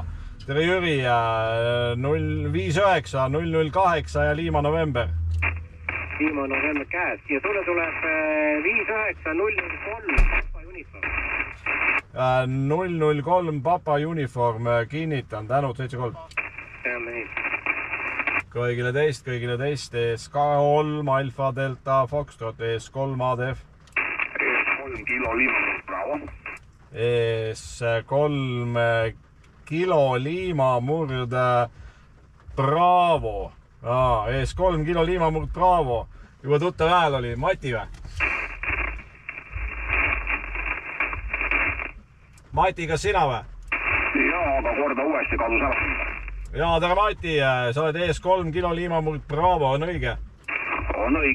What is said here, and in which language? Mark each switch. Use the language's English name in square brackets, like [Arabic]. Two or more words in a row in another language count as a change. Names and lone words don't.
[Estonian] tere Jüri, 059 008 ja Lima November. Lima November käes ja sulle tuleb 59003 Papa uniform. 003 Papa uniform, kinnitan, tänud, 73. Teame nii. kõigile teist ES3 Alfa Delta Foxtrot, ES3 ADF. ES3 kilo Lima Bravo. ES3 kilo Lima Murd Bravo. ES3 kilo Lima Murd Bravo. juba tuttav hääl oli, Mati või? Mati, kas sina või? jaa, aga korda uuesti kadus ära. jaa, tere Mati, sa oled ES3 kilo Lima Murd Bravo, on õige? on õige.